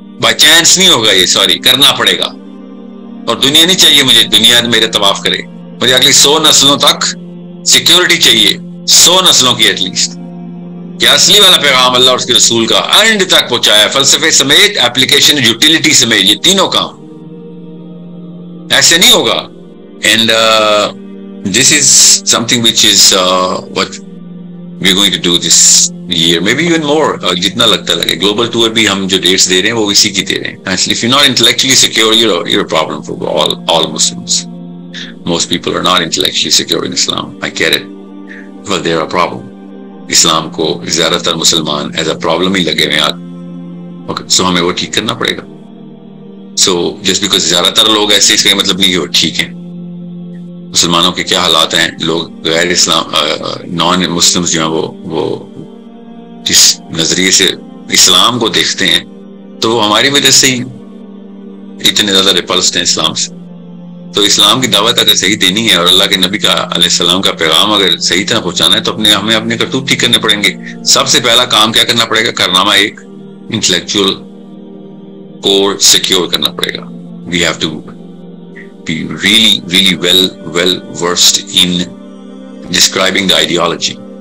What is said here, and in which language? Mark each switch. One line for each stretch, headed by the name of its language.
Urdu: By chance نہیں ہوگا یہ، سوری کرنا پڑے گا. اور دنیا نہیں چاہیے مجھے دنیا میرے طواف کرے. مجھے اگلی 100 نسلوں تک سیکیورٹی چاہیے، 100 نسلوں کی
English: At least.
Urdu: کیا اصلی والا پیغام اللہ اور اس کے رسول کا اینڈ تک پہنچایا، فلسفے سمیت، ایپلیکیشن، یوٹیلیٹی سمیت، یہ تینوں کام. ایسے نہیں ہوگا.
English: And this is something which is what we going to do this year, maybe even more.
Urdu: جتنا لگتا لگے. گلوبل ٹور بھی ہم جو ڈیٹس دے رہے ہیں وہ اسی کی دے رہے ہیں.
English: If you're not intellectually secure, you're a problem for all Muslims. Most people are not intellectually secure in Islam. I get it, but they're a problem.
Urdu: اسلام کو زیادہ تر مسلمان
English: as a problem
Urdu: ہی لگے ہوئے ہیں. سو ہمیں وہ ٹھیک کرنا پڑے گا.
English: so just because
Urdu: زیادہ تر لوگ ایسے، اس کا مطلب نہیں کہ وہ ٹھیک ہیں. مسلمانوں کے کیا حالات ہیں. لوگ غیر اسلام نان مسلمز جو ہیں وہ جس نظریے سے اسلام کو دیکھتے ہیں تو وہ ہماری وجہ سے ہی اتنے زیادہ ریپلسڈ ہیں اسلام سے. تو اسلام کی دعوت اگر صحیح دینی ہے اور اللہ کے نبی کا علیہ السلام کا پیغام اگر صحیح طرح پہنچانا ہے تو ہمیں اپنے کرتوت ٹھیک کرنے پڑیں گے. سب سے پہلا کام کیا کرنا پڑے گا؟ کارنامہ ایک انٹلیکچوئل کور سیکیور کرنا پڑے گا.
English: We have to be really well versed in describing the ideology.